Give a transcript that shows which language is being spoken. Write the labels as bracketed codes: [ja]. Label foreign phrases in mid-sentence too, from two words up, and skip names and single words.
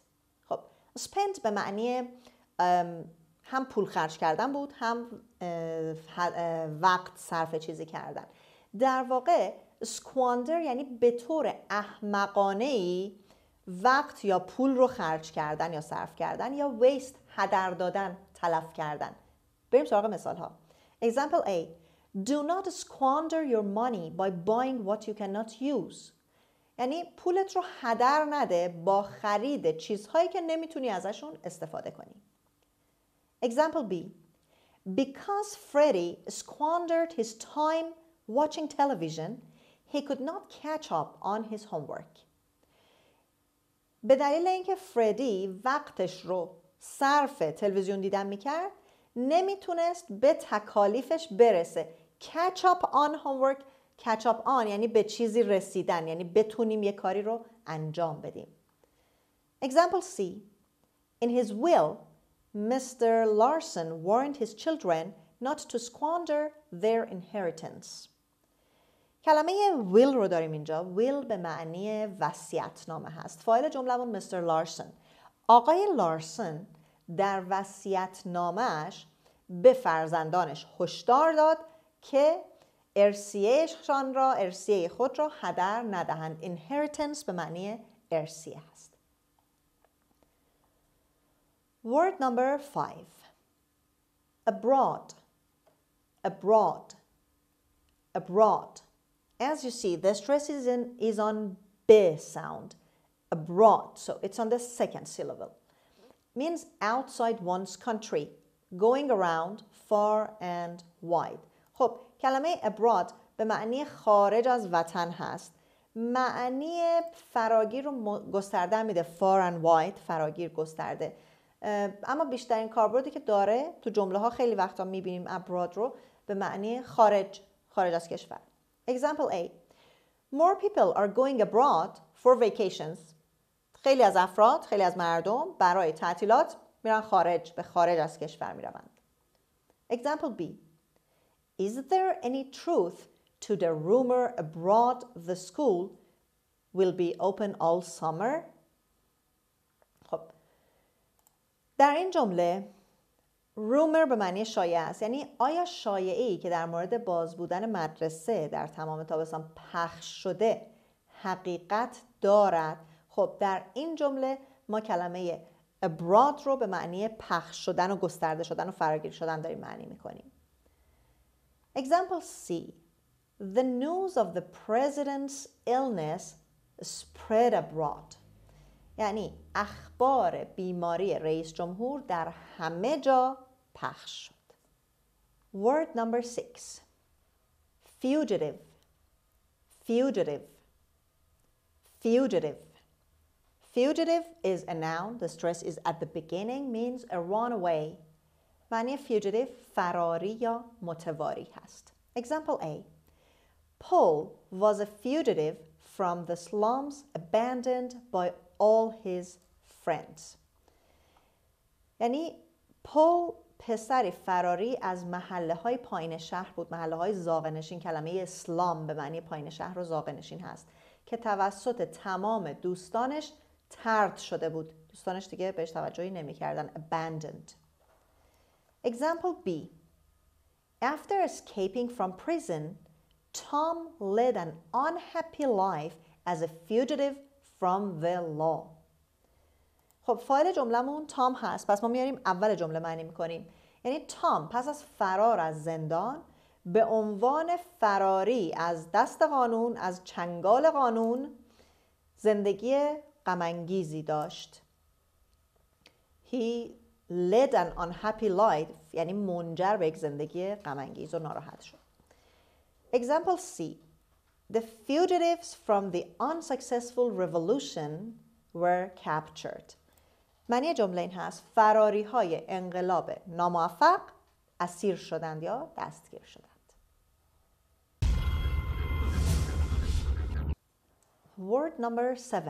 [fa] خب spend به معنی هم پول خرج کردن بود، هم وقت صرف چیزی کردن. در واقع squander یعنی به طور احمقانه‌ای وقت یا پول رو خرج کردن یا صرف کردن، یا waste هدر دادن، تلف کردن. بریم سراغ مثال ها. [en] Example A. Do not squander your money by buying what you cannot use. [fa] یعنی پولت رو هدر نده با خرید چیزهایی که نمیتونی ازشون استفاده کنی. [en] Example B. Because Freddie squandered his time watching television, he could not catch up on his homework. [fa] به دلیل اینکه فردی وقتش رو صرف تلویزیون دیدن میکرد، نمیتونست به تکالیفش برسه. [en] Catch up on homework. Catch up on [fa] یعنی به چیزی رسیدن، یعنی بتونیم یه کاری رو انجام بدیم. [en] Example C. In his will, Mr. Larson warned his children not to squander their inheritance. [fa] کلمه will رو داریم اینجا. will به معنی وصیت‌نامه هست. فاعل جمله‌مون مستر لارسن. آقای لارسن در وصیت‌نامه‌اش به فرزندانش هشدار داد که ارثیه خود را هدر ندهند. inheritance به معنی ارثیه هست. [en] Word number 5. Abroad. abroad, abroad. As you see, the stress is on B sound, abroad, so it's on the second syllable. Means outside one's country, going around far and wide. [fa] خب کلمه abroad به معنی خارج از وطن هست. معنی فراگیر رو گسترده میده، [en] far and wide، [fa] فراگیر گسترده. اما بیشترین کاربردی که داره تو جمله ها خیلی وقتا میبینیم abroad رو به معنی خارج از کشور. [en] Example A. More people are going abroad for vacations. [fa] خیلی از افراد، خیلی از مردم برای تعطیلات میرن خارج، به خارج از کشور میروند. [en] Example B. Is there any truth to the rumor abroad the school will be open all summer? [fa] خب در این جمله rumor به معنی شایعه است. یعنی آیا شایعه‌ای که در مورد باز بودن مدرسه در تمام تابستان پخش شده حقیقت دارد؟ خب در این جمله ما کلمه abroad رو به معنی پخش شدن و گسترده شدن و فراگیر شدن داریم معنی میکنیم. [en] Example C. The news of the president's illness spread abroad. [fa] یعنی اخبار بیماری رئیس جمهور در همه جا پخش شد. [en] Word number 6. Fugitive. Fugitive. Fugitive. Fugitive is a noun. The stress is at the beginning, means a runaway. [fa] معنی fugitive فراری یا متواری هست. [en] Example A. Paul was a fugitive from the slums abandoned by all his friends. [fa] یعنی پول پسری فراری از محله های پایین شهر بود. محله های زاغه‌نشین، کلمه اسلام به معنی پایین شهر و زاغه‌نشین هست که توسط تمام دوستانش طرد شده بود. دوستانش دیگه بهش توجهی نمی‌کردن. [en] Abandoned. Example B. After escaping from prison, Tom led an unhappy life as a fugitive from the law. [fa] خب فاعل جملمون تام هست، پس ما میاریم اول جمله معنی میکنیم. یعنی تام پس از فرار از زندان به عنوان فراری از دست قانون، از چنگال قانون، زندگی غم‌انگیزی داشت. [en] He led an unhappy life، [fa] یعنی منجر به یک زندگی غم‌انگیز و ناراحت شد. [en] Example C. The fugitives from the unsuccessful revolution were captured. [fa] معنی جمله این هست فراری های انقلاب ناموفق اسیر شدند یا دستگیر شدند. [en] Word number 7.